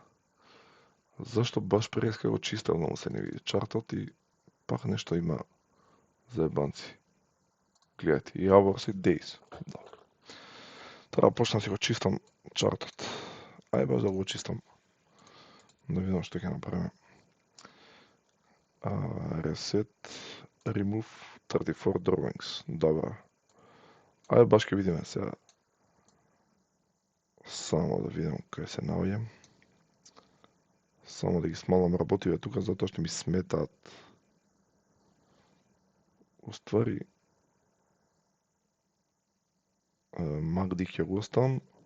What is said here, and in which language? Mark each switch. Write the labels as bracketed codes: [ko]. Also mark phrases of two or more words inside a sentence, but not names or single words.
[mk] Зашто баш преска го чистам, но се не види чартот и пак нешто има заебанци. Гледате, и hours и days. Да. Треба почнам си го чистам чартот. Ај баш да го чистам. Да видам што ќе направиме. [en] Reset, remove 34 drawings. [mk] Добро. Ајде баш ќе видиме сега. Само да видам кај се наоѓам. Само да ги смалам работиве тука, затоа што ми сметаат. Уствари Магди ќе го оставам.